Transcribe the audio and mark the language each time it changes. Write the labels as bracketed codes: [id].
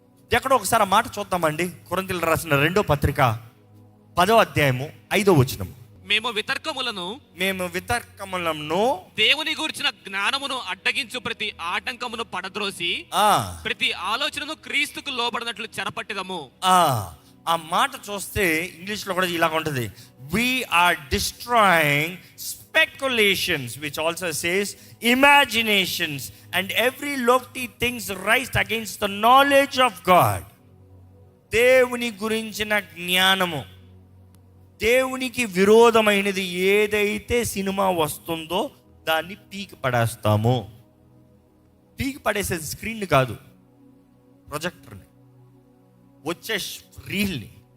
[te] ఎక్కడో ఒకసారి ఆ మాట చూద్దామండి. కొరింథీయులకు రాసిన 2వ పత్రిక 10వ అధ్యాయము 5వ వచనం. మేము వితర్కములను దేవుని గురించిన జ్ఞానమును అడ్డగించు ప్రతి ఆటంకమును పడద్రోసి ప్రతి ఆలోచనను క్రీస్తుకు లోబడినట్లు చెరపట్టెదము. ఆ మాట చూస్తే ఇంగ్లీష్ లో కూడా ఇలాగ ఉంటుంది, [en] we are destroying speculations, which also says imaginations and every lofty things raised against the knowledge of God. [te] దేవుని గురించిన జ్ఞానము, దేవునికి విరోధమైనది ఏదైతే సినిమా వస్తుందో దాన్ని పీకి పడేస్తాము. పీకి పడేసేది స్క్రీన్ కాదు, ప్రొజెక్టర్ని, వచ్చే రీల్ని.